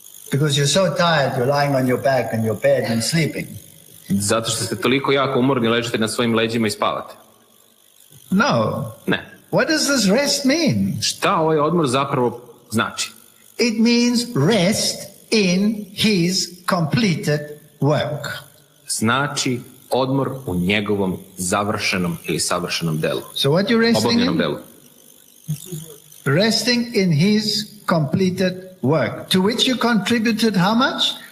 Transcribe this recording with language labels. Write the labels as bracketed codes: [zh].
[en] Because you're so tired, you're lying on your back in your bed and sleeping. [sr] Zato što ste toliko jako umorni, ležite na svojim leđima i spavate. [en] No. [sr] Ne. [en] What does this rest mean? [sr] Šta ovaj odmor zapravo znači? [en] It means rest in his completed work. [sr] Znači odmor u njegovom završenom ili savršenom delu. [en] So what you're resting [sr] obavljenom [en] in? [sr] delu. [en] Resting in his completed work, to which you contributed how much?